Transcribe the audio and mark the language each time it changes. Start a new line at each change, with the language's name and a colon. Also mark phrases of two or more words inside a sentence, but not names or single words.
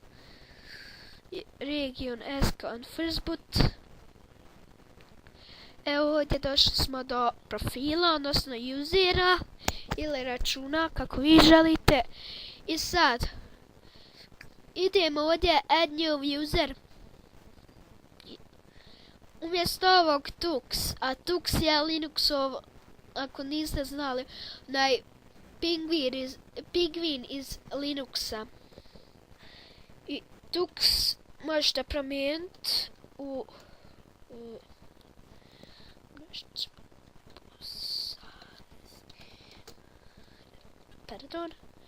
English: Region S-Con First Boot.
Croatian: Evo ovdje došli smo do profila, odnosno usera ili računa, kako vi želite. I sad, idemo ovdje
English: add new user.
Croatian: Umjesto ovog Tux, a Tux je Linuxov, ako niste znali, Pingvin iz Linuxa. I Tux možete promijeniti u pardon.